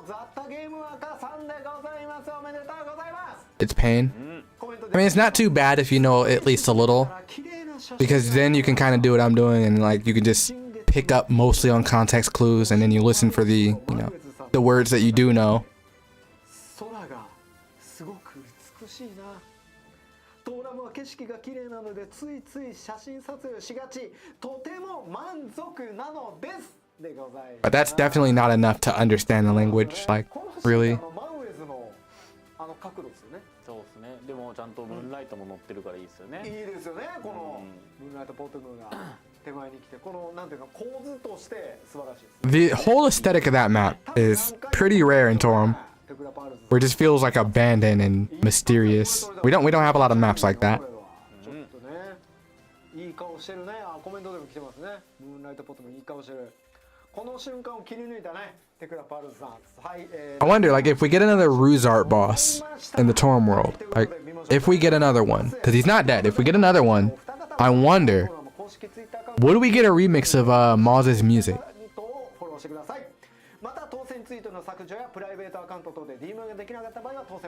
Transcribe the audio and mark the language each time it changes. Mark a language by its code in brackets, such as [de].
[ja] 雑多ゲーム赤さんでございます。おめでとうございます。 [en] It's pain. [ja] コメント [en] I mean, it's not too bad if you know at least a little, because then you can kind of do what I'm doing and like you can just pick up mostly on context clues and then you listen for the, you know, the words that you do know. [ja] 空がすごく美しいな。トーラムは景色が綺麗なのでついつい写真撮影をしがち。とても満足なのです。でございます。 [en] But that's definitely not enough to understand the language. Like, really? [ja] マンウェイズの角度ですよね。そうですね。でもちゃんとムーンライトも乗ってるからいいですよね。いいですよね。このムーンライトポートムーが手前に来て、このなんていうか構図として素晴らしいです。 [en] The whole aesthetic of that map is pretty rare in Torum, where it just feels like abandoned and mysterious. We don't have a lot of maps like that. [ja] ちょっとね、いい顔してるね。あ、コメントでも来てますね。ムーンライトポットもいい顔してる。この瞬間を切り抜いたね、テクラパルズさん。はい。 [en] I wonder, like, if we get another Ruzart boss in the Torum world, like, if we get another one, because he's not dead. If we get another one, I wonder, would we get a remix of Moz's music? [ja] フォローしてください。また当選ツイートの削除やプライベートアカウント等で DM ができなかった場合は当選